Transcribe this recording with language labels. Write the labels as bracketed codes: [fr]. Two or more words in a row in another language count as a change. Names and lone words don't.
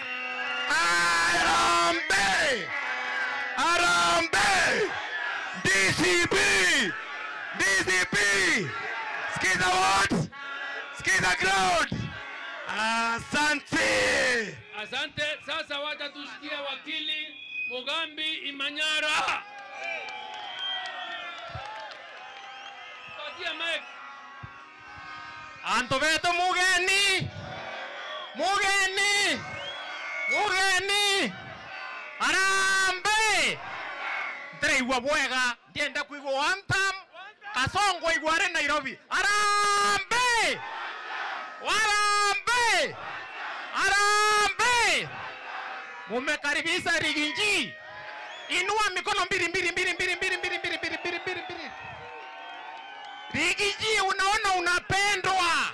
[mer] Arambe! Arambe! DCP! DCP! [sw] Skiza what? Skiza ground! Asante! Asante. Sasa wacha tusikie wakili Mugambi Imanyara. Patia mic. [mer] Antoveto mugeni! Mugeni! Mugeni! Arambe! Ndreiwa bwega, ndienda kuigwa [en] one term, [mer] Kasongo igware Nairobi. Arambe! Arambe! [sw] Arambe! Mumekaribisha Rigiji. Inua mikono mbili. Rigiji, unaona unapendwa.